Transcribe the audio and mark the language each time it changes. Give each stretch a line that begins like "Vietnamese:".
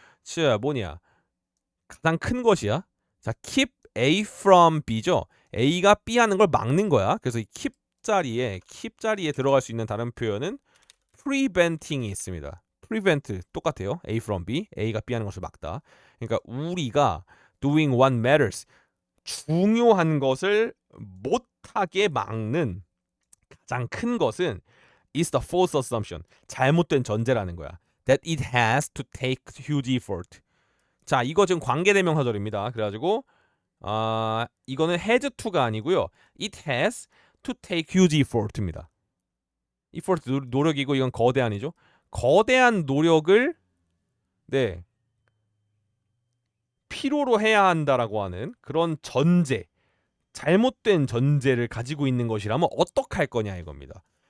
Korean: 자, 뭐냐? 가장 큰 것이야. 자, keep A from B죠. A가 B 하는 걸 막는 거야. 그래서 이 keep 자리에 들어갈 수 있는 다른 표현은 preventing이 있습니다. prevent 똑같아요. A from B, A가 B 하는 것을 막다. 그러니까 우리가
English: doing what matters,
Korean: 중요한 것을 못하게 막는 가장 큰 것은
English: is the false assumption,
Korean: 잘못된 전제라는 거야.
English: That it has to take huge effort.
Korean: 자, 이거 지금 관계대명사절입니다. 그래가지고 이거는 has to가 아니고요.
English: It has to take huge effort입니다.
Korean: effort 노력이고 이건 거대한이죠. 거대한 노력을 필요로 해야 한다라고 하는 그런 전제, 잘못된 전제를 가지고 있는 것이라면 어떡할 거냐 이겁니다.